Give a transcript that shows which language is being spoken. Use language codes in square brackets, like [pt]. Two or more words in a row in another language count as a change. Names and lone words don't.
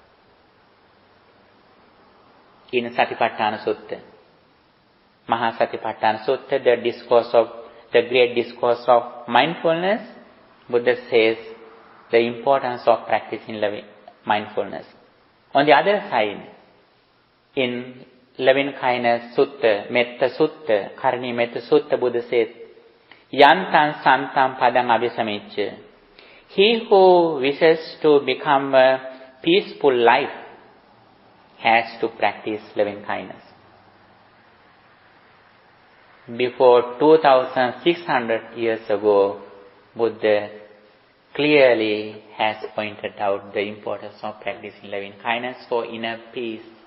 [en] In Satipatthana Sutta, Mahasatipatthana Sutta, the great discourse of mindfulness, Buddha says the importance of practicing loving mindfulness. On the other side, in loving kindness Sutta, Metta Sutta, Karni Metta Sutta, Buddha says, [pi] Yantam Santam Padam Abhisamicca. [en] He who wishes to become a peaceful life has to practice loving kindness. Before 2600 years ago, Buddha clearly has pointed out the importance of practicing loving kindness for inner peace.